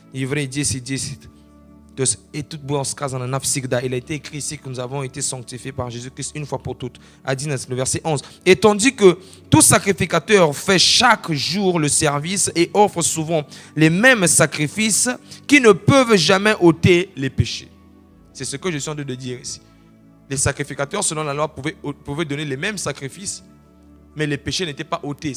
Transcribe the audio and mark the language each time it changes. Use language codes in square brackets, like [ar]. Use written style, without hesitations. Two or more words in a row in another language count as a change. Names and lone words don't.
[ru] Я вернулся Евреи 10:10. [fr] Et tout bon [ru] сказано навсегда. [fr] Il a été écrit ici que nous avons été sanctifiés par Jésus-Christ une fois pour toutes. À 19, le verset 11. Et tandis que tout sacrificateur fait chaque jour le service et offre souvent les mêmes sacrifices qui ne peuvent jamais ôter les péchés. C'est ce que je suis en train de dire ici. Les sacrificateurs, selon la loi, pouvaient donner les mêmes sacrifices, mais les péchés n'étaient pas ôtés.